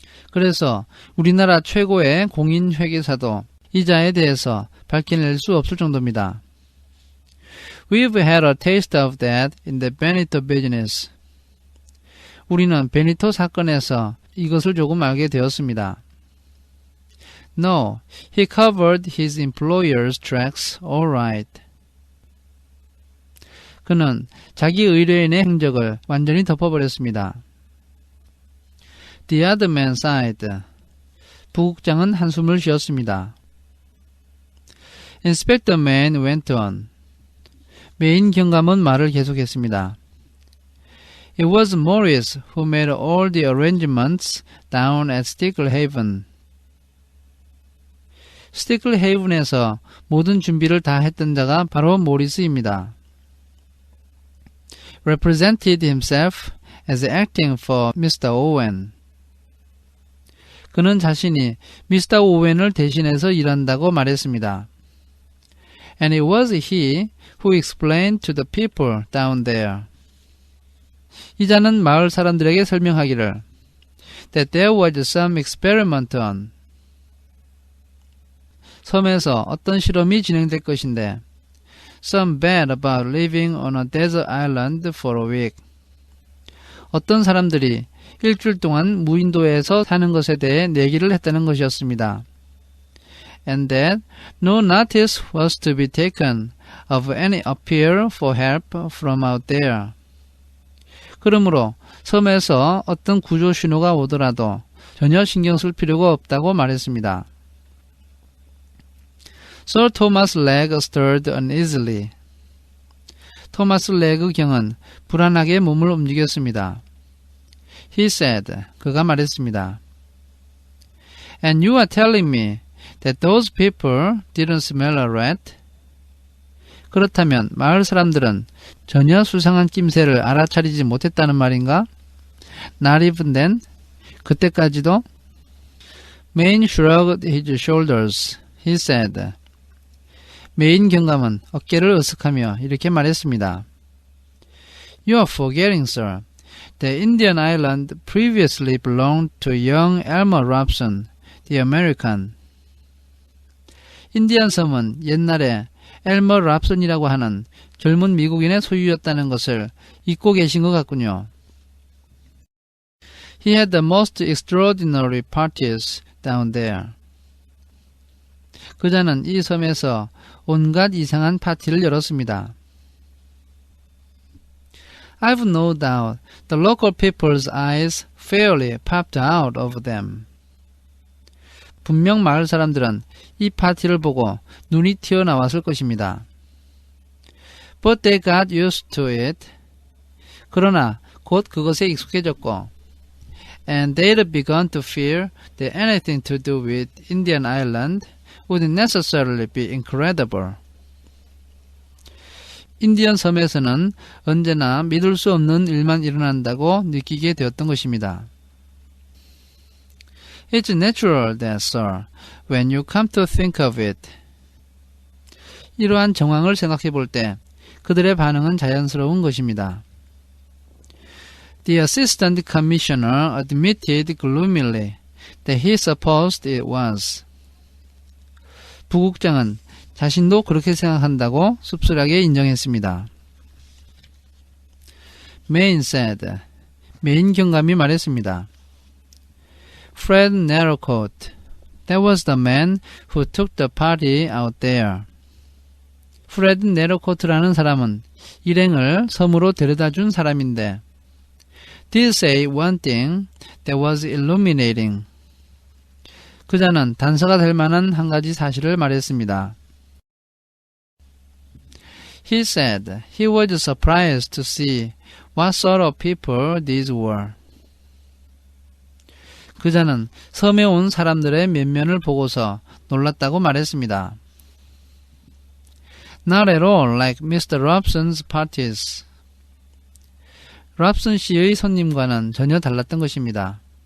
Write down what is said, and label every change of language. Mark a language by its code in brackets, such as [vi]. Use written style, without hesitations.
[ko] 그래서 우리나라 최고의 공인 회계사도 이 자에 대해서 밝혀낼 수 없을 정도입니다. [en] We've had a taste of that in the Benito business. [ko] 우리는 베니토 사건에서 이것을 조금 알게 되었습니다. [en] No, he covered his employer's tracks all right. [ko] 그는 자기 의뢰인의 행적을 완전히 덮어버렸습니다. [en] The other man sighed. [ko] 부국장은 한숨을 쉬었습니다. [en] Inspector Man went on. [ko] 메인 경감은 말을 계속했습니다. [en] It was Morris who made all the arrangements down at Sticklehaven. [ko] 스티클헤이븐에서 모든 준비를 다 했던 자가 바로 모리스입니다. [en] Represented himself as acting for Mr. Owen. [ko] 그는 자신이 미스터 오웬을 대신해서 일한다고 말했습니다. [en] And it was he who explained to the people down there. [ko] 이 자는 마을 사람들에게 설명하기를 [en] that there was some experiment on. [ko] 섬에서 어떤 실험이 진행될 것인데 [en] some bad about living on a desert island for a week. [ko] 어떤 사람들이 일주일 동안 무인도에서 사는 것에 대해 내기를 했다는 것이었습니다. [en] And that no notice was to be taken of any appeal for help from out there. [ko] 그러므로 섬에서 어떤 구조 신호가 오더라도 전혀 신경 쓸 필요가 없다고 말했습니다. [en] Sir Thomas Legg stirred uneasily. [ko] 토마스 레그 경은 불안하게 몸을 움직였습니다. [en] He said, [ko] 그가 말했습니다. [en] And you are telling me that those people didn't smell a rat? [ko] 그렇다면 마을 사람들은 전혀 수상한 낌새를 알아차리지 못했다는 말인가? [en] Not even then? [ko] 그때까지도? [en] Main shrugged his shoulders. He said. [ko] 메인 경감은 어깨를 으쓱하며 이렇게 말했습니다. [en] You are forgetting, sir. The Indian island previously belonged to young Elmer Robson, the American. [ko] 인디안 섬은 옛날에 엘머 랍슨이라고 하는 젊은 미국인의 소유였다는 것을 잊고 계신 것 같군요. [en] He had the most extraordinary parties down there. [ko] 그자는 이 섬에서 온갖 이상한 파티를 열었습니다. [en] I've no doubt the local people's eyes fairly popped out of them. [ko] 분명 마을 사람들은 이 파티를 보고 눈이 튀어나왔을 것입니다. [en] But they got used to it. [ko] 그러나 곧 그것에 익숙해졌고 [en] and they'd begun to fear that anything to do with Indian Island would necessarily be incredible. [ko] 인디언 섬에서는 언제나 믿을 수 없는 일만 일어난다고 느끼게 되었던 것입니다. [en] It's natural that, sir, when you come to think of it. [ko] 이러한 정황을 생각해 볼 때 그들의 반응은 자연스러운 것입니다. [en] The assistant commissioner admitted gloomily that he supposed it was. [ko] 부국장은 자신도 그렇게 생각한다고 씁쓸하게 인정했습니다. [en] Main said. [ko] 메인 경감이 말했습니다. [en] Fred Narrowcoat. That was the man who took the party out there. [ko] 프레드 네로코트라는 사람은 일행을 섬으로 데려다준 사람인데 [en] did say one thing that was illuminating. [ko] 그자는 단서가 될 만한 한 가지 사실을 말했습니다. [en] He said he was surprised to see what sort of people these were. [ko] 그자는 섬에 온 사람들의 면면을 보고서 놀랐다고 말했습니다. [en] Not at all like Mr. Robson's parties. [ko] 랍슨 씨의 손님과는 전혀 달랐던 것입니다.